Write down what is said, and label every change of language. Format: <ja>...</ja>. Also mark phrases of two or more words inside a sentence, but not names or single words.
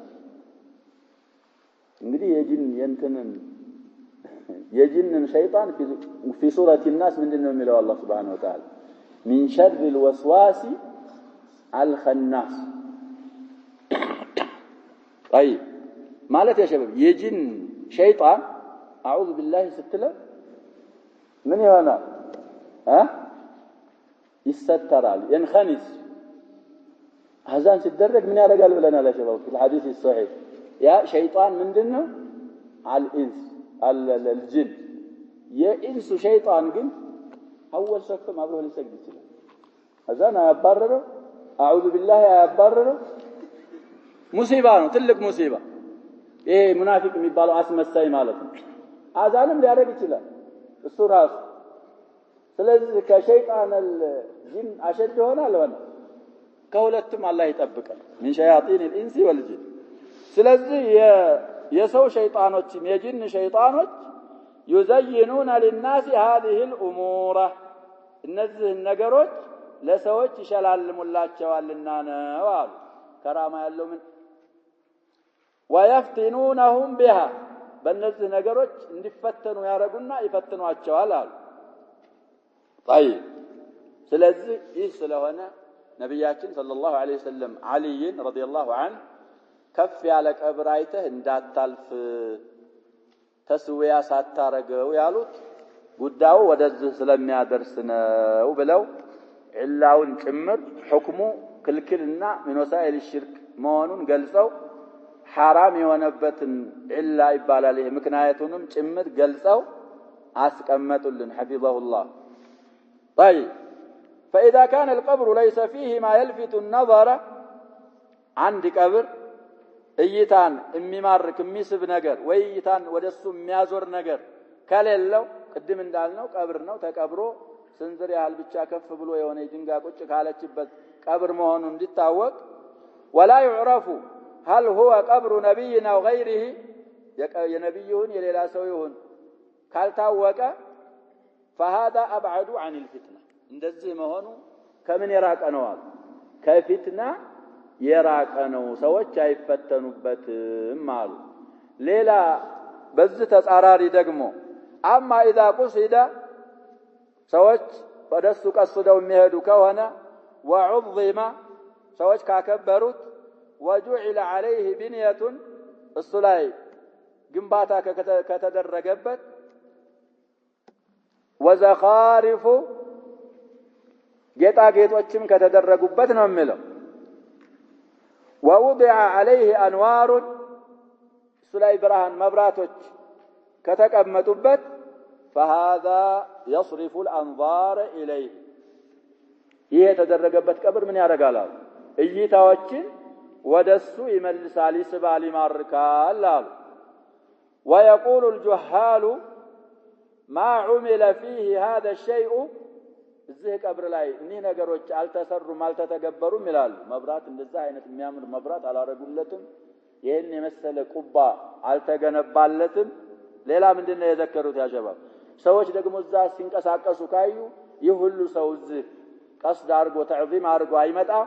<am>እንግዲህ የጅንን ሸይጣን</am> <ar>في سورة الناس</ar> <am>ምንድነው የሚለው አላህ</am> <ar>سبحانه وتعالى من شر الوسواس الخناس طيب</ar> <am>ማለት ያሸባብ የጅን ሸይጣን</am> <ar>أعوذ بالله</ar> <am>ስትለው ምን ይሆናል ይሰተራል ينخنس አዛን ሲደረግ ምን ያደርጋል ብለናል ያሸባብ</am> <ar>في الحديث الصحيح يا شيطان</ar> <am>ምንድነው</am> <ar>الانس الجن</ar> <am>የኢንሱ ሸይጣን ግን አወል ሰፈም አብሮ ሊሰግድ ይችላል አዛን አያባረረው</am> <ar>أعوذ بالله</ar> <am>አያባረረው ሙሲባ ነው ትልቅ ሙሲባ ይሄ ሙናፊቅ የሚባለው አስመሳይ ማለት ነው አዛንም ሊያደርግ ይችላል እሱ ራሱ ስለዚህ ከሸይጣን الجن አሸድ ሆናል ወላ ከሁለቱም አላህ ይጠብቃል</am> <ar>من شياطين الانس والجن</ar> <am>ስለዚህ የሰው ሸይጣኖችም የጅን ሸይጣኖች</am> <ar>يزينون للناس هذه الامور</ar> <am>እነዚህ ነገሮች ለሰዎች ይሸላልሙላቸዋልና ነው አሉ ከራማ ያለው ምን</am> <ar>ويفتنونهم بها</ar> <am>በእነዚህ ነገሮች እንዲፈተኑ ያረጉና ይፈትኗቸዋል አሉ። طيب ስለዚህ ይህ ስለሆነ ነብያችን</am> <ar>صلى الله عليه وسلم</ar> <am>አልይን</am> <ar>رضي الله عنه</ar> <am>ከፍ ያለ ቀብር አይተህ እንዳታልፍ ተስዊያ ሳታረገው ያሉት ጉዳዩ ወደዚህ ስለሚያደርስ ነው ብለው ኢላውን ጭምር ሁክሙ ክልክልና ምን ወሳኢል ሽርክ መሆኑን ገልጸው حرام የሆነበትን ኢላ ይባላል ይሄ ምክንያቱንም ጭምር ገልጸው አስቀመጡልን</am> <ar>حفظه الله طيب فإذا كان القبر ليس فيه ما يلفت النظر عند قبر</ar> <am>እይታን የሚማርክ የሚስብ ነገር ወይ እይታን ወደሱ የሚያዞር ነገር ከሌለው ቅድም እንዳልነው ቀብር ነው ተቀብሮ ስንዝር ያህል ብቻ ከፍ ብሎ የሆነ ድንጋይ ቁጭ ካለችበት ቀብር መሆኑን እንዲታወቅ ولا</am> <ar>يعرف هل هو قبر نبينا او غيره</ar> <am>የነብዩን የሌላ ሰው ይሁን ካልታወቀ</am> <ar>فهذا ابعد عن الفتنه</ar> <am>እንደዚህ መሆኑ ከምን የራቀ ነው አሉ ከፊትና የራቀ ነው ሰዎች አይፈተኑበትም አሉ ሌላ በዚህ ተጻራሪ ደግሞ አማ</am> <ar>اذا قصد</ar> <am>ሰዎች ወደሱ ቀስደው የሚሄዱ ከሆነ وعظم ሰዎች ካከበሩት</am> <ar>وجعل عليه بنية</ar> <am>እሱ ላይ ግንባታ ከተደረገበት وزخارف ጌጣጌጦችም ከተደረጉበት ነው የሚለው</am> <ar>ووضع عليه انوار</ar> <am>እሱ ላይ ብርሃን መብራቶች ከተቀመጡበት</am> <ar>فهذا يصرف الانظار اليه</ar> <am>ይሄ የተደረገበት ቀብር ምን ያደርጋል እይታዎችን ወደሱ ይመልሳል ይስባል ይማርካል አሉ</am> <ar>ويقول الجهال ما عمل فيه هذا الشيء</ar> <am>እዚህ ቀብር ላይ እነዚህ ነገሮች አልተሰሩም አልተተገበሩም ይላሉ መብራት እንደዛ አይነት የሚያምር መብራት አላረጉለትም ይሄን የመሰለ ቁባ አልተገነባለትም ሌላ ምንድነው የዘከሩት ያሸባብ ሰዎች ደግሞ እዛ ሲንቀሳቀሱ ካዩ ይህ ሁሉ ሰው እዚህ ቀስድ አርጎ ተዕዚም አርጎ አይመጣ</am>